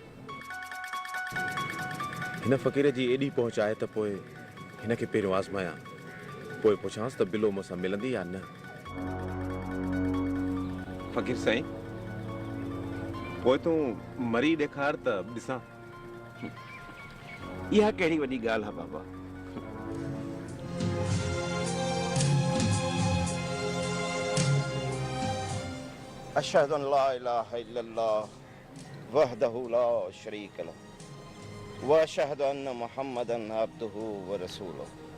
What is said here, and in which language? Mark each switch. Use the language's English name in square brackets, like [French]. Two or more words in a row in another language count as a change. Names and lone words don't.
[Sindhi] हिन फ़कीर जी एॾी पहुच आहे त पोइ हिनखे पहिरियों आज़मायां, पोइ पुछांसि त बिलो मूंसां मिलंदी या न। फ़कीर साईं, पोइ तूं मरी ॾेखार त ॾिसां। इहा कहिड़ी वॾी ॻाल्हि आहे बाबा। [Arabic] أشهد أن لا إله إلا الله وحده لا شريك له وأشهد أن محمدا عبده ورسوله.